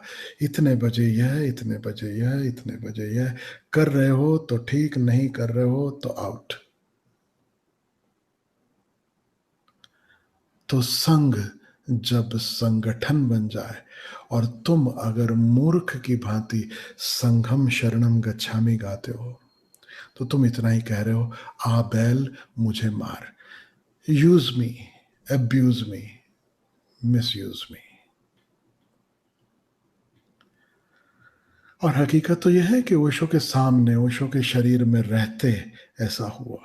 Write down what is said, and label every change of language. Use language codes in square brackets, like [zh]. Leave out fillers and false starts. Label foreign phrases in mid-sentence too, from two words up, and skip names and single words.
[hi] इतने बजे यह, इतने बजे यह, इतने बजे यह कर रहे हो तो ठीक, नहीं कर रहे हो तो आउट। तो संघ जब संगठन बन जाए और तुम अगर मूर्ख की भांति [pi] संघम शरणम गच्छामि [hi] गाते हो, तो तुम इतना ही कह रहे हो, आ बैल मुझे मार, [en] use me, abuse me, misuse me. [hi] और हकीकत तो यह है कि ओशो के सामने, ओशो के शरीर में रहते ऐसा हुआ।